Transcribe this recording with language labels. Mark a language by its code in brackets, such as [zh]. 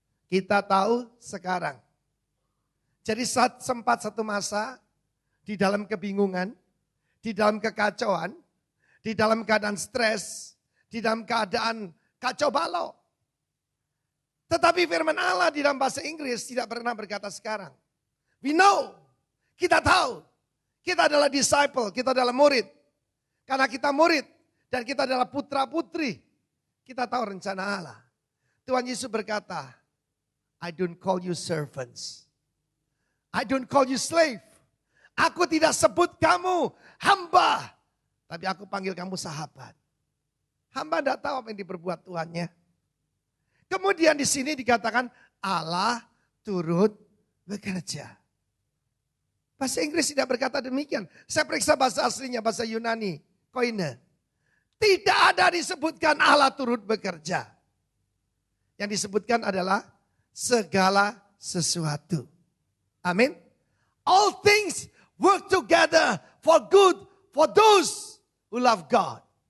[id] Kita tahu sekarang. Jadi sempat satu masa di dalam kebingungan, di dalam kekacauan, di dalam keadaan stres, di dalam keadaan kacau balau. Tetapi firman Allah di dalam bahasa Inggris tidak pernah berkata sekarang. [en] We know, [id] kita tahu, kita adalah disciple, kita adalah murid. Karena kita murid dan kita adalah putra putri. Kita tahu rencana Allah. Tuhan Yesus berkata, [en] I don't call you servants. I don't call you slave. [id] Aku tidak sebut kamu hamba. Tapi aku panggil kamu sahabat. Hamba tidak tahu apa yang diperbuat Tuhannya. Kemudian di sini dikatakan Allah turut bekerja. Bahasa Inggris tidak berkata demikian. Saya periksa bahasa aslinya, bahasa Yunani, koine. Tidak ada disebutkan Allah turut bekerja. Yang disebutkan adalah segala sesuatu. Amin. [en] All things work together for good for those who love God.